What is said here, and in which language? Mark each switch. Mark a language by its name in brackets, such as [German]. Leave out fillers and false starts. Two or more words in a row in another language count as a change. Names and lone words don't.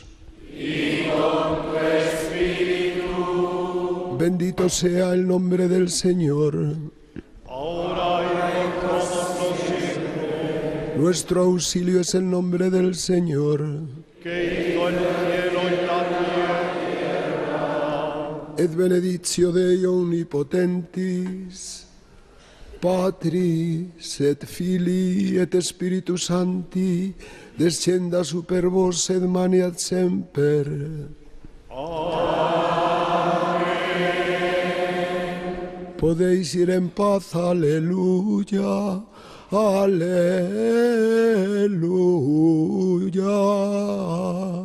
[Spanish] Y con tu espíritu. Bendito sea el nombre del Señor. Ahora y por todos siempre. Nuestro auxilio es el nombre del Señor. Que hizo el cielo y la tierra. [Latin] Et benedictio Dei omnipotentis, Patris et Filii et Spiritus Sancti, descenda super vos et maniat semper. [Spanish] Amén. Podéis ir en paz, aleluya, aleluya.